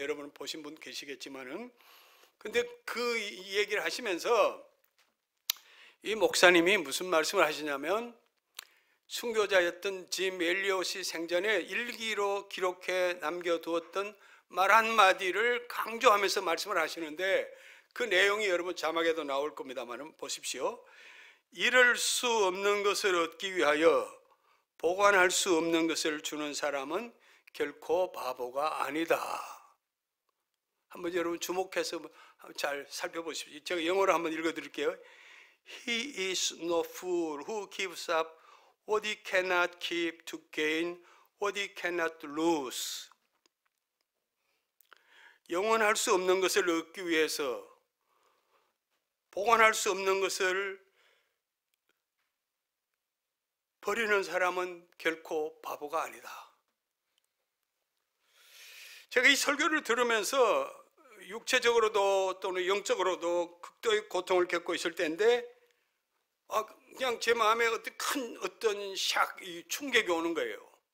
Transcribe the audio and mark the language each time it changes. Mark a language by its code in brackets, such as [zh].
[ko] 여러분 보신 분 계시겠지만은, 근데 그 얘기를 하시면서 이 목사님이 무슨 말씀을 하시냐면, 순교자였던 짐 엘리엇이 생전에 일기로 기록해 남겨두었던 말 한마디를 강조하면서 말씀을 하시는데, 그 내용이 여러분 자막에도 나올 겁니다만 보십시오. 잃을 수 없는 것을 얻기 위하여 보관할 수 없는 것을 주는 사람은 결코 바보가 아니다. 한번 여러분 주목해서 잘 살펴보십시오. 제가 영어로 한번 읽어드릴게요. [en] He is no fool who gives up what he cannot keep to gain what he cannot lose. [ko] 영원할 수 없는 것을 얻기 위해서 보관할 수 없는 것을 버리는 사람은 결코 바보가 아니다. 제가 이 설교를 들으면서 육체적으로도 또는 영적으로도 극도의 고통을 겪고 있을 때인데, 그냥 제 마음에 어떤 충격이 오는 거예요.